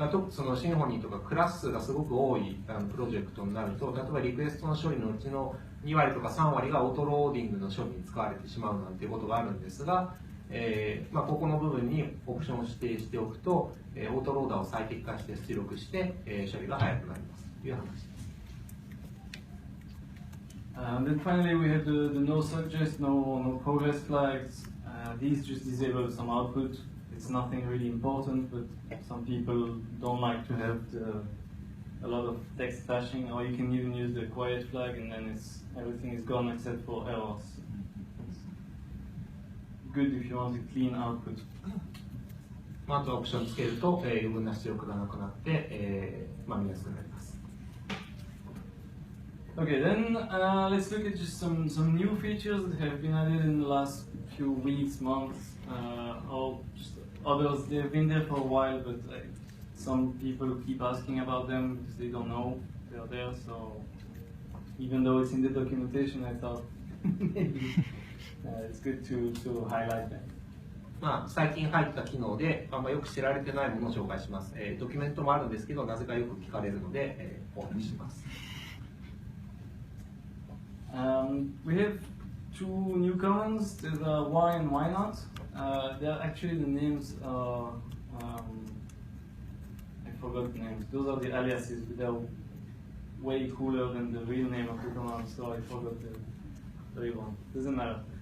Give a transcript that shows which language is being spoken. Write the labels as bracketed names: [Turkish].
[Japanese] そのシンフォニーとかクラス数がすごく多いプロジェクトになると、例えばリクエストの処理のうちの2割とか3割がオートローディングの処理に使われてしまうなんていうことがあるんですが、ここの部分にオプションを指定しておくと、オートローダーを最適化して出力して、処理が早くなりますという話です。 [English] Then finally we have the no suggest, no progress flags. These just disable some output. It's nothing really important, but some people don't like to have a lot of text flashing, or you can even use the quiet flag and then everything is gone except for errors. It's good if you want a clean output. [Japanese] あとはオプションつけると、余分な出力がなくなって、見やすくなります。 [English] Okay, then let's look at just some new features that have been added in the last few weeks, months, or just others. They've been there for a while, but some people keep asking about them because they don't know they're there. So even though it's in the documentation, I thought maybe it's good to highlight them. [Japanese] 最近入った機能で、よく知られてないものを紹介します。ドキュメントもあるんですけど、なぜかよく聞かれるので、お話しします。 [English] We have two new commands. There's why and why not. They're actually the names. I forgot the names. Those are the aliases, but they're way cooler than the real name of the command, so I forgot the real one. Doesn't matter.